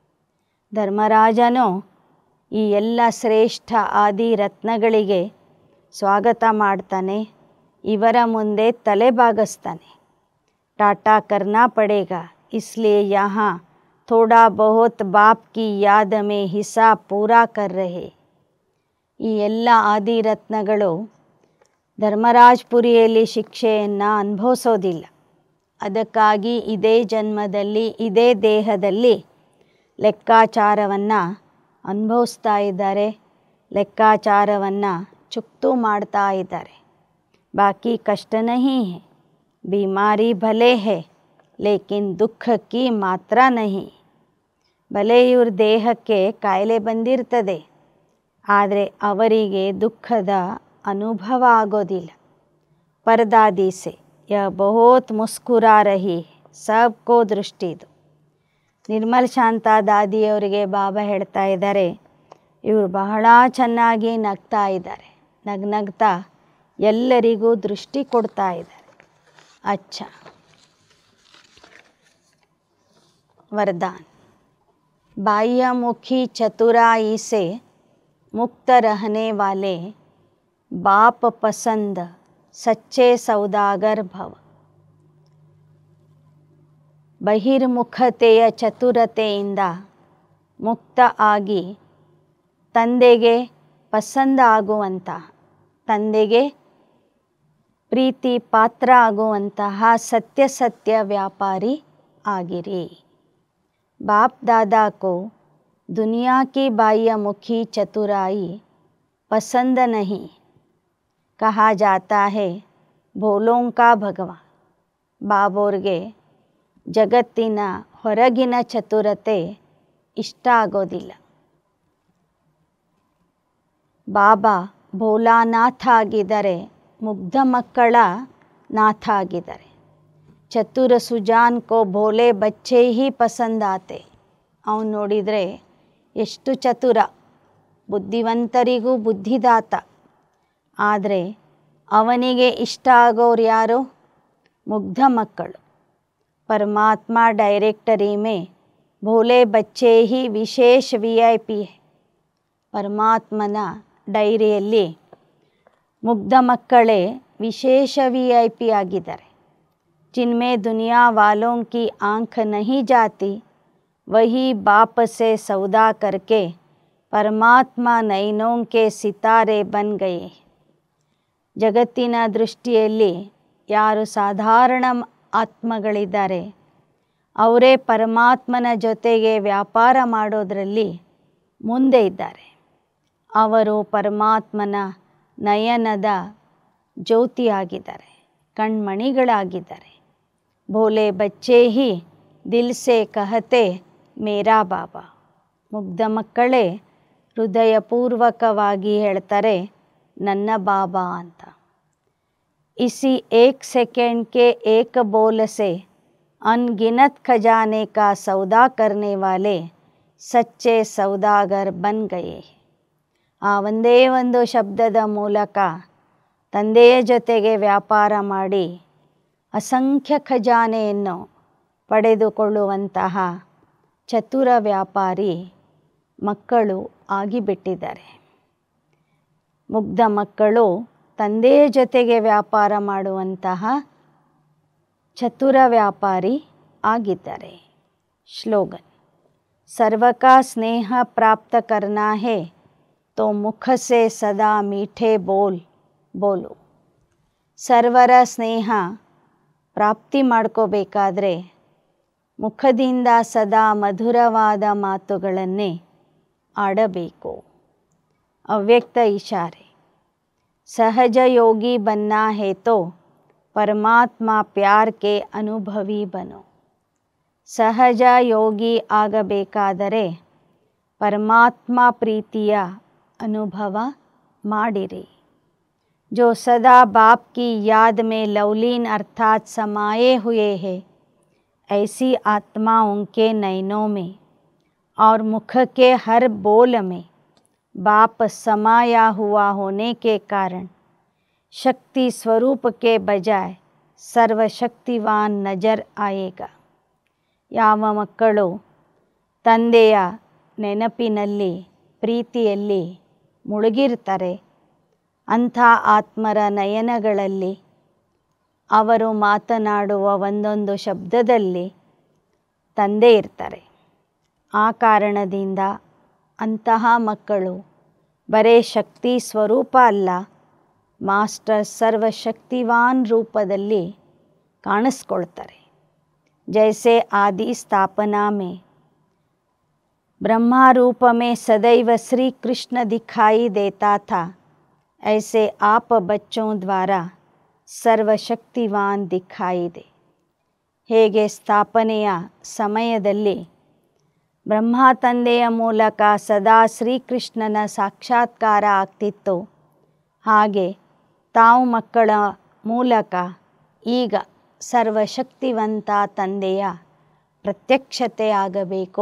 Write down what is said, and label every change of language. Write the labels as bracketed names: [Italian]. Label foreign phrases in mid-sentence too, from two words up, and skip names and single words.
[Kannada] ಧರ್ಮರಾಜನು ಈ ಎಲ್ಲ ಶ್ರೇಷ್ಠ ಆದಿ ರತ್ನಗಳಿಗೆ ಸ್ವಾಗತ ಮಾಡ್ತಾನೆ, ಇವರ ಮುಂದೆ ತಲೆ ಬಾಗಿಸ್ತಾನೆ. [Hindi] टाटा करना पड़ेगा, इसलिए यहाँ थोड़ा बहुत बाप की याद में हिसाब पूरा कर रहे. [Kannada] ಈ ಎಲ್ಲ ಆದಿರತ್ನಗಳು ಧರ್ಮರಾಜಪುರಿಯಲ್ಲಿ ಶಿಕ್ಷೆಯನ್ನು ಅನುಭವಿಸೋದಿಲ್ಲ. ಅದಕ್ಕಾಗಿ ಇದೇ ಜನ್ಮದಲ್ಲಿ ಇದೇ ದೇಹದಲ್ಲಿ ಲೆಕ್ಕಾಚಾರವನ್ನು ಅನುಭವಿಸ್ತಾ ಇದ್ದಾರೆ, ಲೆಕ್ಕಾಚಾರವನ್ನು ಚುಕ್ತು ಮಾಡ್ತಾ ಇದ್ದಾರೆ. [Hindi] बाकी कष्ट नहीं है, बीमारी भले है लेकिन दुख की मात्रा नहीं. [Kannada] ಭಲೆ ಇವ್ರ ದೇಹಕ್ಕೆ ಕಾಯಿಲೆ ಬಂದಿರ್ತದೆ, ಆದರೆ ಅವರಿಗೆ ದುಃಖದ ಅನುಭವ ಆಗೋದಿಲ್ಲ. [Hindi] परदादी से यह बहुत मुस्कुरा रही, सबको दृष्टिदु. [Kannada] ನಿರ್ಮಲ್ ಶಾಂತ ದಾದಿಯವರಿಗೆ ಬಾಬಾ ಹೇಳ್ತಾ ಇದ್ದಾರೆ, ಇವರು ಬಹಳ ಚೆನ್ನಾಗಿ ನಗ್ತಾ ಇದ್ದಾರೆ, ನಗ್ನಗ್ತಾ ಎಲ್ಲರಿಗೂ ದೃಷ್ಟಿ ಕೊಡ್ತಾ ಇದ್ದಾರೆ. [Hindi] अच्छा, वरदान। बाह्यमुखी चतुराई से मुक्त रहने वाले बाप पसंद सच्चे सौदागर भव। [Kannada] ಬಹಿರ್ಮುಖತೆಯ ಚತುರತೆಯಿಂದ ಮುಕ್ತ ಆಗಿ ತಂದೆಗೆ ಪಸಂದ ಆಗುವಂತಹ, ತಂದೆಗೆ ಪ್ರೀತಿ ಪಾತ್ರ ಆಗುವಂತಹ ಸತ್ಯ ವ್ಯಾಪಾರಿ ಆಗಿರಿ। [Hindi] बाप दादा को दुनिया की बाह्यमुखी चतुराई पसंद नहीं, कहा जाता है भोलों का भगवान। [Kannada] ಬಾಬೋರ್ಗೆ ಜಗತ್ತಿನ ಹೊರಗಿನ ಚತುರತೆ ಇಷ್ಟ ಆಗೋದಿಲ್ಲ। ಬಾಬಾ ಭೋಲಾನಾಥ ಆಗಿದ್ದಾರೆ, ಮುಗ್ಧ ಮಕ್ಕಳ ನಾಥ ಆಗಿದ್ದಾರೆ। [Hindi] चतुर सुजान को भोले बच्चे ही पसंद आते। [Kannada] ಅವನು ನೋಡಿದರೆ ಎಷ್ಟು ಚತುರ, ಬುದ್ಧಿವಂತರಿಗೂ ಬುದ್ಧಿದಾತ, ಆದರೆ ಅವನಿಗೆ ಇಷ್ಟ ಆಗೋರು ಯಾರು? ಮುಗ್ಧ ಮಕ್ಕಳು। [Hindi] परमात्मा डायरेक्टरी में भोले बच्चे ही विशेष VIP है। [Kannada] ಪರಮಾತ್ಮನ ಡೈರಿಯಲ್ಲಿ ಮುಗ್ಧ ಮಕ್ಕಳೇ ವಿಶೇಷ VIP ಆಗಿದ್ದಾರೆ। [Hindi] जिनमें दुनिया वालों की आँख नहीं जाती, वही बाप से सौदा करके परमात्मा नैनों के सितारे बन गए। [Kannada] ಜಗತ್ತಿನ ದೃಷ್ಟಿಯಲ್ಲಿ ಯಾರು ಸಾಧಾರಣ ಆತ್ಮಗಳಿದ್ದಾರೆ ಅವರೇ ಪರಮಾತ್ಮನ ಜೊತೆಗೆ ವ್ಯಾಪಾರ ಮಾಡೋದರಲ್ಲಿ ಮುಂದೆ ಇದ್ದಾರೆ। ಅವರು ಪರಮಾತ್ಮನ ನಯನದ ಜ್ಯೋತಿಯಾಗಿದ್ದಾರೆ, ಕಣ್ಮಣಿಗಳಾಗಿದ್ದಾರೆ। [Hindi] भोले बच्चे ही दिल से कहते मेरा बाबा। [Kannada] ಮುಗ್ಧ ಮಕ್ಕಳೇ ಹೃದಯಪೂರ್ವಕವಾಗಿ ಹೇಳ್ತಾರೆ ನನ್ನ ಬಾಬಾ ಅಂತ। [Hindi] इसी 1 सेकंड के एक बोल से अनगिनत खजाने का सौदा करने वाले सच्चे सौदागर बन गए। [Kannada] ಆ ಒಂದೇ ಒಂದು ಶಬ್ದದ ಮೂಲಕ ತಂದೆಯ ಜೊತೆಗೆ ವ್ಯಾಪಾರ ಮಾಡಿ ಅಸಂಖ್ಯ ಖಜಾನೆಯನ್ನು ಪಡೆದುಕೊಳ್ಳುವಂತಹ ಚತುರ ವ್ಯಾಪಾರಿ ಮಕ್ಕಳು ಆಗಿಬಿಟ್ಟಿದ್ದಾರೆ। ಮುಗ್ಧ ಮಕ್ಕಳು ತಂದೆಯ ಜೊತೆಗೆ ವ್ಯಾಪಾರ ಮಾಡುವಂತಹ ಚತುರ ವ್ಯಾಪಾರಿ ಆಗಿದ್ದಾರೆ। ಶ್ಲೋಗನ್। [Hindi] सर्व का स्नेह प्राप्त करना है तो मुख से सदा मीठे बोल बोलो। [Kannada] ಸರ್ವರ ಸ್ನೇಹ ಪ್ರಾಪ್ತಿ ಮಾಡ್ಕೋಬೇಕಾದ್ರೆ ಮುಖದಿಂದ ಸದಾ ಮಧುರವಾದ ಮಾತುಗಳನ್ನೇ ಆಡಬೇಕು। [Hindi] अव्यक्त इशारे। सहज योगी बनना है तो परमात्मा प्यार के अनुभवी बनो। सहज योगी [Kannada] ಆಗಬೇಕಾದರೆ ಪರಮಾತ್ಮ ಪ್ರೀತಿಯ ಅನುಭವ ಮಾಡಿರಿ। [Hindi] जो सदा बाप की याद में लवलीन अर्थात समाये हुए हैं, ऐसी आत्माओं के नैनों में और मुख के हर बोल में बाप समाया हुआ होने के कारण शक्ति स्वरूप के बजाय सर्वशक्तिवान नजर आएगा। [Kannada] ಯಾವ ಮಕ್ಕಳು ತಂದೆಯ ನೆನಪಿನಲ್ಲಿ ಪ್ರೀತಿಯಲ್ಲಿ ಮುಳುಗಿರ್ತಾರೆ ಅಂಥ ಆತ್ಮರ ನಯನಗಳಲ್ಲಿ ಅವರು ಮಾತನಾಡುವ ಒಂದೊಂದು ಶಬ್ದದಲ್ಲಿ ತಂದೆ ಇರ್ತಾರೆ। ಆ ಕಾರಣದಿಂದ ಅಂತಹ ಮಕ್ಕಳು ಬರೇ ಶಕ್ತಿ ಸ್ವರೂಪ ಅಲ್ಲ, ಮಾಸ್ಟರ್ ಸರ್ವಶಕ್ತಿವಾನ್ ರೂಪದಲ್ಲಿ ಕಾಣಿಸ್ಕೊಳ್ತಾರೆ। [Hindi] जैसे आदि स्थापना में ब्रह्मा रूप में सदैव श्री कृष्ण दिखाई देता था, ऐसे आप बच्चों द्वारा सर्वशक्तिवान दिखाई दे। [Kannada] ಹೇಗೆ ಸ್ಥಾಪನೆಯ ಸಮಯದಲ್ಲಿ ಬ್ರಹ್ಮ ತಂದೆಯ ಮೂಲಕ ಸದಾ ಶ್ರೀಕೃಷ್ಣನ ಸಾಕ್ಷಾತ್ಕಾರ ಆಗ್ತಿತ್ತು, ಹಾಗೆ ತಾವು ಮಕ್ಕಳ ಮೂಲಕ ಈಗ ಸರ್ವಶಕ್ತಿವಂತ ತಂದೆಯ ಪ್ರತ್ಯಕ್ಷತೆ ಆಗಬೇಕು।